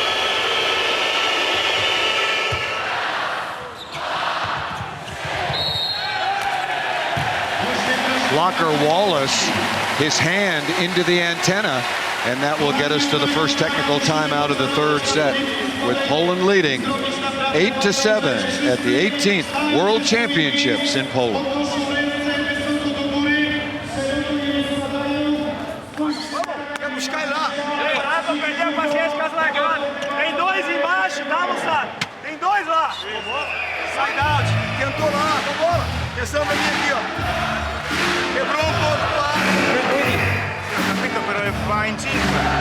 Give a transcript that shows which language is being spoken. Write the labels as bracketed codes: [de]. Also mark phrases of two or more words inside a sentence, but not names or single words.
[en] Blocker Wallace, his hand into the antenna, and that will get us to the first technical timeout of the third set, with Poland leading 8-7 at the 18th World Championships in Poland. [pt] Tem 2 embaixo, tá, moçada? Tem 2 lá. [en] Side out, [pt] tentou lá, vambora. Atenção pra mim aqui, ó. Quebrou um pouco lá. [it] Ho capito, però va in 5.